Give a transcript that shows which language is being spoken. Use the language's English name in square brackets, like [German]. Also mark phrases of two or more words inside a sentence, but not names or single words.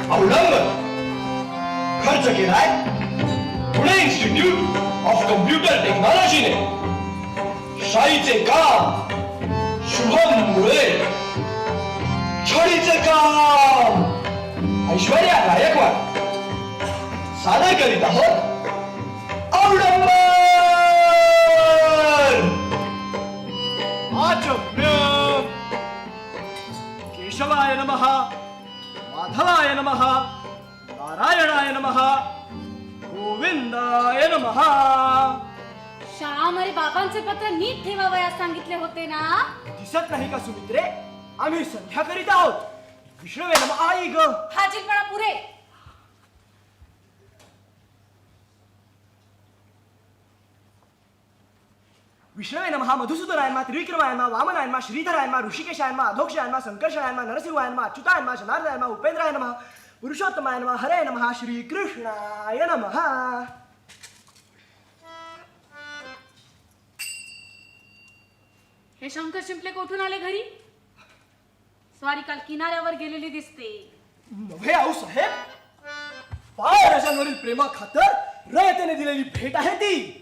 [Marathi] औडंबर खर्च केलाय पुणे इन्स्टिट्यूट ऑफ कम्प्युटर टेक्नॉलॉजीने. शाईचे काम शुभम मुळे, छडीचे काम ऐश्वर्या गायकवाड. सादर करीत आहोत औडंबर. [Sanskrit] आचम्य केशवाय नमः, माधवाय नमः, नारायणाय नमः, गोविंदाय नमः. [Marathi] श्याम, अरे बाबांचे पत्र नीट ठेवावयास सांगितले होते ना. दिसत नाही का सुमित्रे, आम्ही संध्या करीत आहोत. [Sanskrit] विष्णवे नमः. [Marathi] आई ग, हाजीलपणा पुरे. [Sanskrit] विष्णवे नमः, मधुसूदनाय नमः, त्रिविक्रमाय नमः, वामनाय नमः, श्रीधराय नमः, ऋषिकेशाय नमः, अधोक्षाय नमः, संकर्षणाय नमः, नरसिंहाय नमः, अच्युताय नमः, जनार्दनाय नमः, उपेंद्राय नमः, पुरुषोत्तमाय नमः, हरे नमः, श्रीकृष्णाय नमः. [Marathi] हे शंकर शिंपले कोठून आले घरी? स्वारी काल किनाऱ्यावर गेलेली दिसते. नव्हे आऊ साहेब, पायराजांवरील प्रेमा खातर रयतेने दिलेली भेट आहे ती.